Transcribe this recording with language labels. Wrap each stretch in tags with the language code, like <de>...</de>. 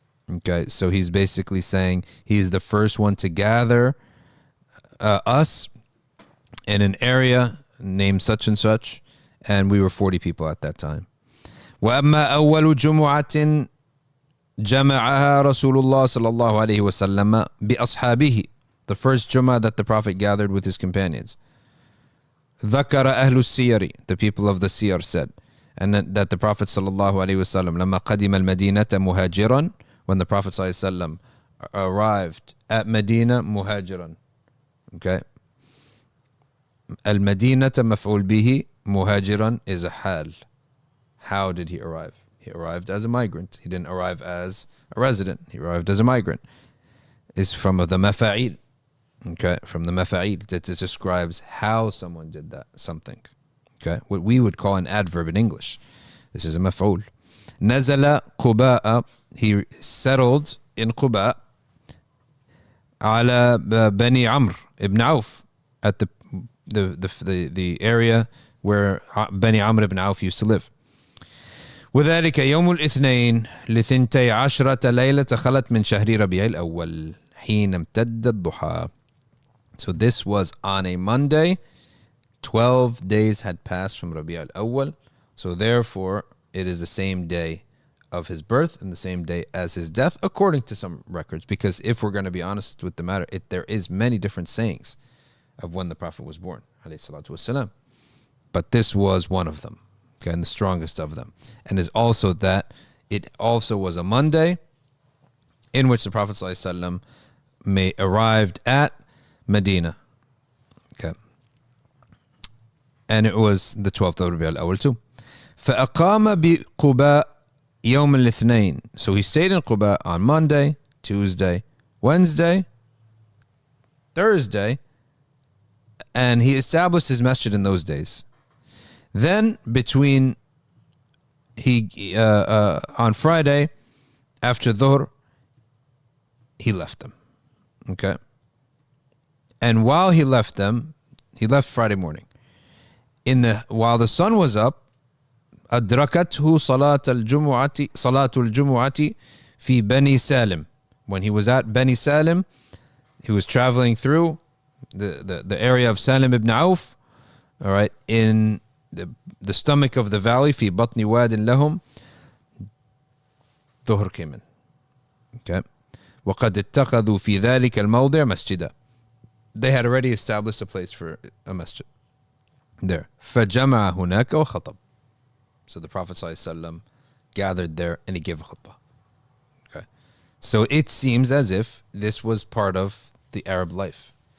<en>Okay, so he's basically saying he's the first one to gather us in an area named such and such, and we were 40 people at that time.</en> <ar>وأما أول جمعة جمعها رسول الله صلى الله عليه وسلم بأصحابه.</ar> <en>The first Jumu'ah that the Prophet gathered with his companions.</en> <ar>ذكر أهل السير,</ar> <en>the people of the Siyar said, and that the Prophet صلى الله عليه وسلم</en> <ar>لما قدم المدينة مهاجرا,</ar> <en>when the Prophet صلى الله عليه وسلم arrived at Medina مهاجرا. Okay.</en> <ar>المدينة مفعول به, مهاجرا</ar> <en>is a hal. How did he arrive? He arrived as a migrant. He didn't arrive as a resident. He arrived as a migrant. It's from the mafa'il. Okay, from the mafa'il that describes how someone did that something. Okay, what we would call an adverb in English. This is a maf'ul.</en> <ar>نزل قباء,</ar> <en>he settled in Quba</en> <ar>على بني عمرو</ar> <en>ibn Auf, at the area where Bani Amr ibn Auf used to live.</en> <ar>وذلك يوم الاثنين لثنتي عشرة ليلة خلت من شهر ربيع الأول حين امتد الضحى.</ar> <en>So this was on a Monday. 12 days had passed from Rabi' al-Awwal. So therefore, it is the same day of his birth and the same day as his death, according to some records. Because if we're going to be honest with the matter, there is many different sayings of when the Prophet was born, alayhi salatu wasalam. But this was one of them, okay, and the strongest of them. And is also that it also was a Monday in which the Prophet sallallahu alaihi wasallam arrived at Medina. Okay. And it was the 12th of Rabi' al-Awwal too.</en> <ar>فأقام بقباء يوم الاثنين.</ar> <en>So he stayed in Quba on Monday, Tuesday, Wednesday, Thursday, and he established his masjid in those days. Then between on Friday after Dhuhr, he left them. Okay. And while he left them, he left Friday morning. While the sun was up,</en> <ar>أدركته صلاة الجمعة في بني سالم.</ar> <en>When he was at Bani Salim, he was traveling through the area of Salim ibn Auf, all right, in the stomach of the valley,</en> <ar>في بطن واد لهم,</ar> <en>Dhuhr came in. Okay.</en> <ar>وقد اتخذوا في ذلك الموضع مسجدا.</ar> <en>They had already established a place for a masjid there.</en> <ar>فجمع هناك وخطب.</ar> <en>So the Prophet ﷺ gathered there and he gave a khutbah. Okay. So it seems as if this was part of the Arab life.</en>